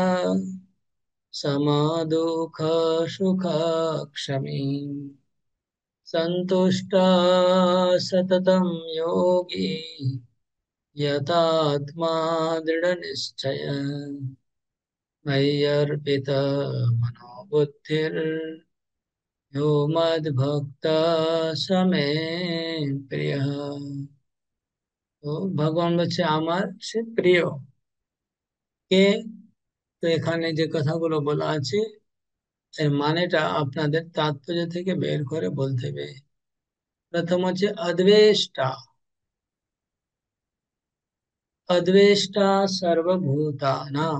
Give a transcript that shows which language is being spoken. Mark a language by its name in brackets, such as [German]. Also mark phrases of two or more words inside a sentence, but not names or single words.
[Sanskrit] समदुःख सुख क्षमी सन्तुष्ट सततं योगी यतात्मा दृढनिश्चय मय्यर्पित मनोबुद्धिर्यो मद्भक्त स मे প্রিয়। [Bangla] তো ভগবান বলছে আমার সে প্রিয় কে। তো এখানে যে কথাগুলো বলা আছে এর মানেটা আপনাদের তাৎপর্য থেকে বের করে বলতে হবে। প্রথম হচ্ছে অদ্বেষ্টা। [Sanskrit] অদ্বেষ্টা সর্বভূতানাং।